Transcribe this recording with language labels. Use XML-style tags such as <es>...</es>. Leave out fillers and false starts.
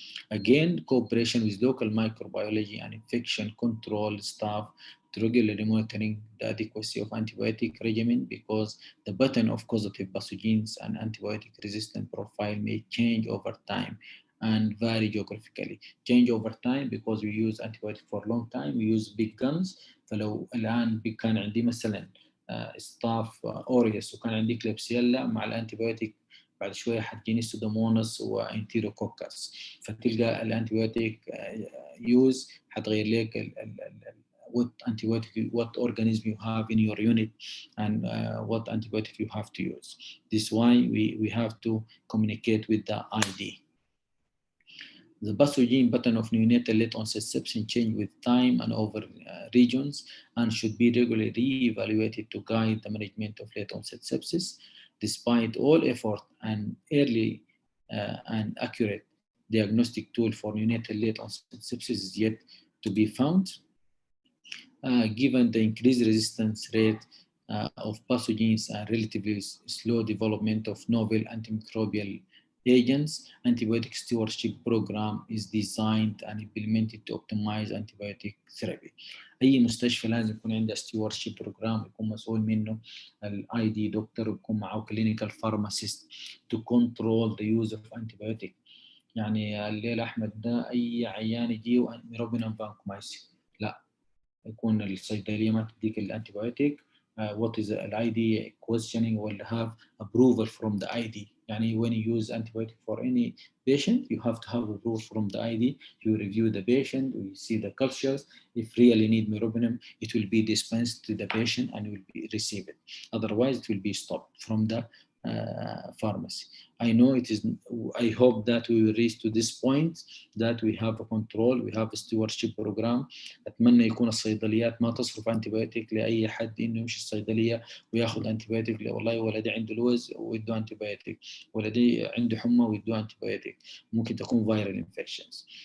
<en>Again, cooperation with local microbiology and infection control staff to regularly monitoring the adequacy of antibiotic regimen, because the pattern of causative pathogens and antibiotic resistant profile may change over time and vary geographically. Change over time because we use antibiotic for a long time, we use big guns.</en> <ar>فلو الآن كان عندي مثلا ستاف أوريوس وكان عندي كليبسيلا مع الانتيبيوتيك، بعد شويه حتجيني سودوموناس وانتيروكوكس، فتلقى الانتيبيوتيك يوز حتغير لك</ar> <en>what antibiotic, what organism you have in your unit, and what antibiotic you have to use. This is why we have to communicate with the ID. The pathogene pattern of neonatal late onset sepsis change with time and over regions, and should be regularly re-evaluated to guide the management of late onset sepsis. Despite all effort, an early and accurate diagnostic tool for neonatal late onset sepsis is yet to be found. Given the increased resistance rate of pathogens and relatively slow development of novel antimicrobial agents, antibiotic stewardship program is designed and implemented to optimize antibiotic therapy.</en> <ar>أي مستشفى لازم يكون عنده stewardship program يكون مسؤول منه الاي دي دكتور ويكون معه</ar> <en>clinical pharmacist to control the use of antibiotic.</en> <ar>يعني الليلة أحمد ده أي عيان يجيه ميروبينم فانكومايسين، لا، يكون الصيدلية ما تديك الانتيبيوتيك.</ar> <en>What is the ID questioning will have approval from the ID. يعني when you use antibiotic for any patient, you have to have approval from the ID. You review the patient, we see the cultures. If really need meropenem, it will be dispensed to the patient and will be received. Otherwise, it will be stopped from the pharmacy. I know it is, I hope that we will reach to this point that we have a control, we have a stewardship program.</en> <ar>أتمنى يكون الصيدليات ما تصرف أنتيبيوتيك لأي حد إنه يمشي الصيدلية وياخذ أنتيبيوتيك، والله ولدي عنده لوز ويدوه أنتيبيوتيك، ولدي عنده حمى ويدوه أنتيبيوتيك، ممكن تكون</ar> <en>Viral infections.</en>